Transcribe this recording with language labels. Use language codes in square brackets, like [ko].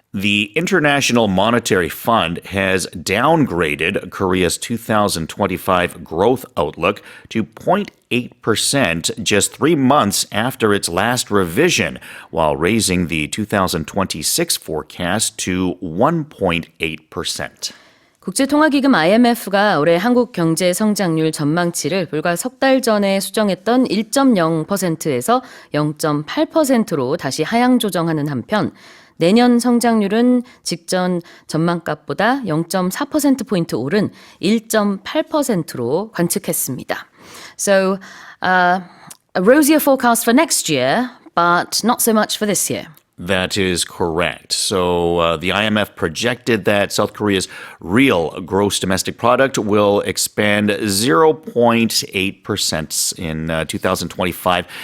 [en] The International Monetary Fund has downgraded Korea's 2025 growth outlook to 0.8% just 3 months after its last revision, while raising the 2026 forecast to 1.8%. [ko] 국제통화기금 IMF가 올해 한국 경제 성장률 전망치를 불과 석 달 전에 수정했던 1.0%에서 0.8%로 다시 하향 조정하는 한편 내년 성장률은 직전 전망값보다 0.4%포인트 오른 1.8%로 관측했습니다. [en] So, a rosier forecast for next year, but not so much for this year. That is correct. So the IMF projected that South Korea's real gross domestic product will expand 0.8% in 2025.